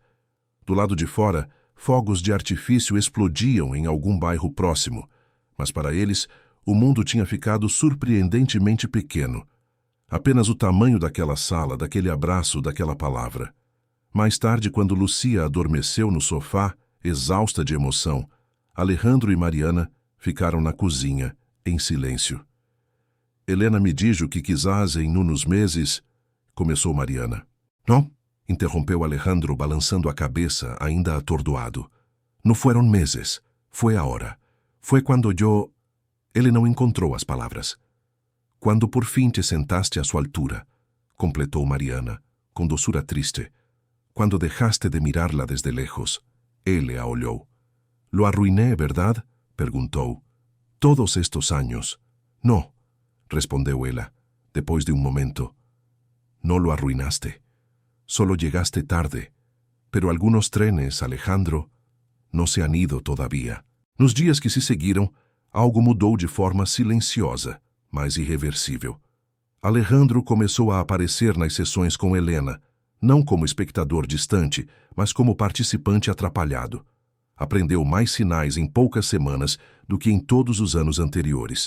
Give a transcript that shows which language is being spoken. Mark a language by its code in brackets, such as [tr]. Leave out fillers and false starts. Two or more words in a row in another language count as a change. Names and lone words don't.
[pt] Do lado de fora, fogos de artifício explodiam em algum bairro próximo, mas para eles, o mundo tinha ficado surpreendentemente pequeno. Apenas o tamanho daquela sala, daquele abraço, daquela palavra. Mais tarde, quando Lucia adormeceu no sofá, exausta de emoção, Alejandro e Mariana ficaram na cozinha, em silêncio. [es] Helena me dijo que quizás em unos meses... [pt] Começou Mariana. Não, interrompeu Alejandro, balançando a cabeça, ainda atordoado. Não foram meses, foi a hora. Foi quando eu... Ele não encontrou as palavras. Quando por fim te sentaste a sua altura, completou Mariana, com doçura triste. [es] Quando dejaste de mirarla desde lejos, [pt] ele a olhou. [es] Lo arruiné, ¿verdad? Perguntou. Todos estos años. No, [pt] respondeu ela, depois de um momento. [es] No lo arruinaste. Solo llegaste tarde. Pero algunos trenes, Alejandro, no se han ido todavía. [pt] Nos dias que se seguiram, algo mudou de forma silenciosa, mas irreversível. Alejandro começou a aparecer nas sessões com Helena, não como espectador distante, mas como participante atrapalhado. Aprendeu mais sinais em poucas semanas do que em todos os anos anteriores.